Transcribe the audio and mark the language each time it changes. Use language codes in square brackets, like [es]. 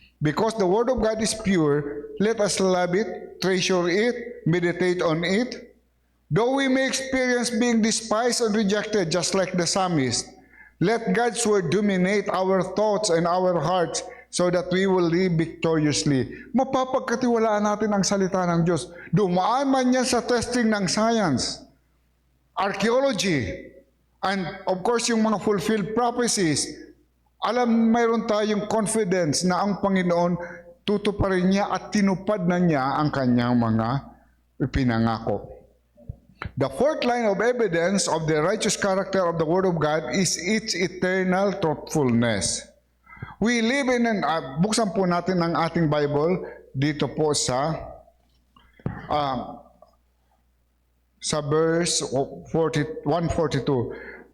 [en] Because the Word of God is pure, let us love it, treasure it, meditate on it. Though we may experience being despised and rejected just like the psalmist, let God's Word dominate our thoughts and our hearts so that we will live victoriously. [tl] Mapapagkatiwalaan natin ang salita ng Diyos. Dumaan man yan sa testing ng science, archaeology, [en] and of course [tl] yung mga fulfilled prophecies. Mayroon tayong confidence na ang Panginoon tutuparin niya at tinupad na niya ang kanyang mga ipinangako. [en] The fourth line of evidence of the righteous character of the Word of God is its eternal truthfulness. We live in [tl] buksan po natin ang ating Bible dito po sa verse 142.